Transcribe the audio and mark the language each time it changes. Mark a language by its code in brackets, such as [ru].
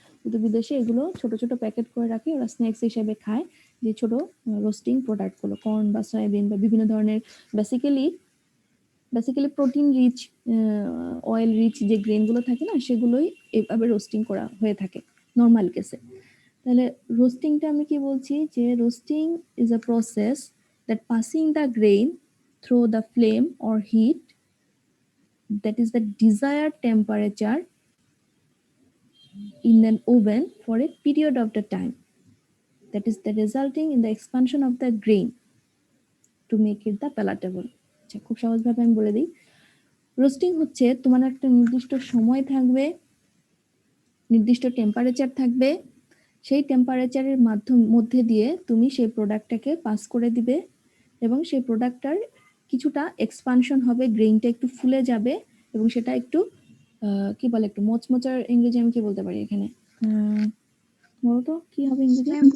[bn] কিন্তু বিদেশে এগুলো ছোট ছোট প্যাকেট করে রাখে, ওরা স্ন্যাক্স হিসেবে খায় যে ছোট রোস্টিং প্রোডাক্টগুলো, কর্ন বা সয়াবিন বা বিভিন্ন ধরনের basically protein rich, oil rich যে গ্রেনগুলো থাকে না, সেগুলোই এভাবে রোস্টিং করা হয়ে থাকে নর্মাল কেসে। তাহলে রোস্টিংটা আমি কি বলছি, যে [en] Roasting is a process that passing the grain through the flame or heat that is the desired temperature in an oven for a period of the time, that is the resulting in the expansion of the grain to make it the palatable. [bn] আচ্ছা, খুব সহজভাবে আমি বলে দিই, roasting হচ্ছে তোমার একটা নির্দিষ্ট সময় থাকবে, নির্দিষ্ট টেম্পারেচার থাকবে, সেই টেম্পারেচারের মধ্যে দিয়ে তুমি সেই প্রোডাক্টটাকে পাস করে দিবে, এবং সেই প্রোডাক্টটার কিছুটা এক্সপানশন হবে, গ্রেইনটা একটু ফুলে যাবে, এবং সেটা একটু কি বলে, একটু মোচমোচার ইংরেজি আমি কি বলতে পারি এখানে, বলো তো কি হবে ইংরেজি?